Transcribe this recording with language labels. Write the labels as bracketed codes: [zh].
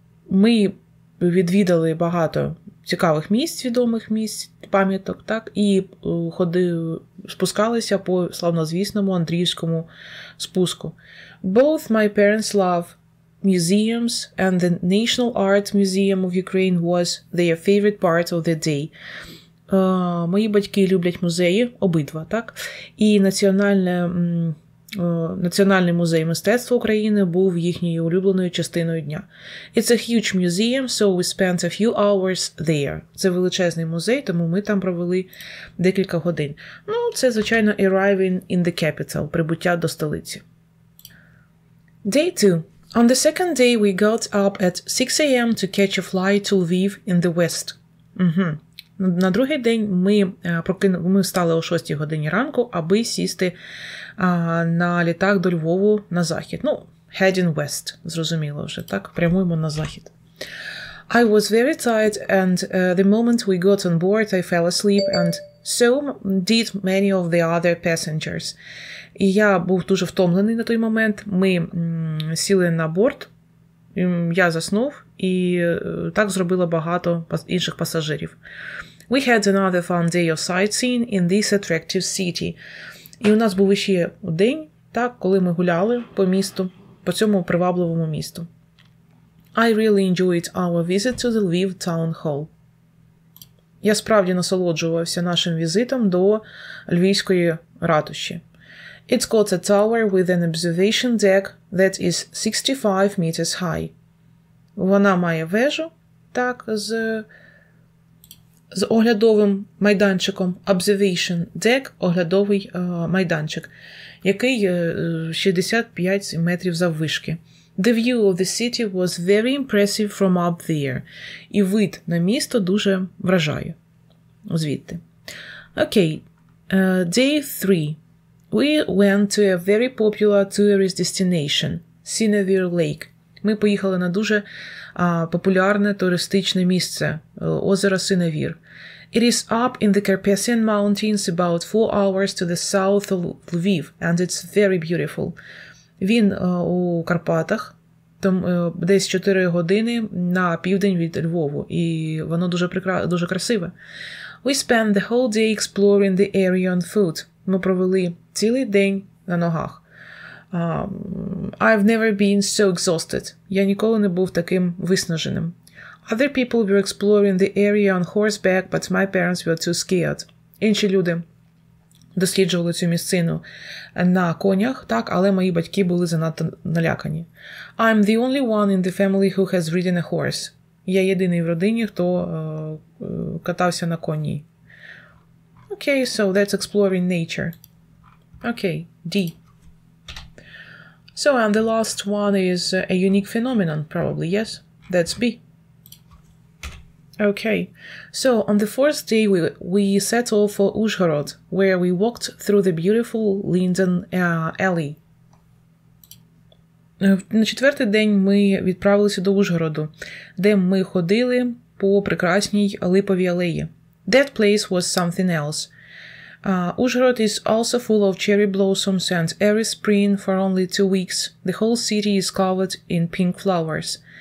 [uk] Ми відвідали багато цікавих місць, відомих місць, пам'яток, так, і спускалися по славнозвісному Андріївському спуску. [en] Both my parents love museums and the National Art Museum of Ukraine was their favorite part of the day. [uk] Мої батьки люблять музеї, обидва, так, і Національний музей мистецтва України був їхньою улюбленою частиною дня. [en] It's a huge museum, so we spent a few hours there. [uk] Це величезний музей, тому ми там провели декілька годин. Ну, це, звичайно, [en] arriving in the capital, [uk] прибуття до столиці. [en] Day 2. On the second day we got up at 6 a.m. to catch a flight to Lviv in the west. [uk] На другий день ми встали о 6 годині ранку, аби сісти на літак до Львову на захід. Ну, [en] heading west, [uk] зрозуміло вже, так? Прямуємо на захід. [en] I was very tired and the moment we got on board I fell asleep and so did many of the other passengers. [uk] І я був дуже втомлений на той момент. Ми сіли на борт, я заснув, і так зробило багато інших пасажирів. [en] We had another fun day of sightseeing in this attractive city. [uk] І у нас був ще день, так, коли ми гуляли по місту, по цьому привабливому місту. [en] I really enjoyed our visit to the Lviv Town Hall. [uk] Я справді насолоджувався нашим візитом до Львівської ратуші. [en] It's got a tower with an observation deck that is 65 meters high. [uk] Вона має вежу, так, з оглядовим майданчиком, [en] observation deck, [uk] оглядовий майданчик, який 65 метрів заввишки. [en] The view of the city was very impressive from up there. [uk] І вид на місто дуже вражає. Звідти. Окей. [en] Day 3. We went to a very popular tourist destination, Sinevere Lake. [uk] Ми поїхали на дуже популярне туристичне місце, озеро Синевір. [en] It is up in the Carpathian Mountains about 4 hours to the south of Lviv, and it's very beautiful. [uk] Він у Карпатах, там десь 4 години на південь від Львову, і воно дуже красиве. [en] We spent the whole day exploring the area on foot. [uk] Ми провели цілий день на ногах. [en] I've never been so exhausted. [uk] Я ніколи не був таким виснаженим. [en] Other people were exploring the area on horseback, but my parents were too scared. [uk] Інші люди досліджували цю місцину на конях, так, але мої батьки були занадто налякані. [en] I'm the only one in the family who has ridden a horse. [uk] Я єдиний в родині, хто катався на коні. [en] Okay, so that's exploring nature. Okay, D. So, and the last one is a unique phenomenon, probably, yes? That's B. Okay, so on the fourth day we set off for Uzhhorod, where we walked through the beautiful Linden alley. [uk] На четвертий день ми відправилися до Ужгороду, де ми ходили по прекрасній липовій алеї. [en] That place was something else. Uzhhorod is also full of cherry blossoms, and every spring for only 2 weeks the whole city is covered in pink flowers.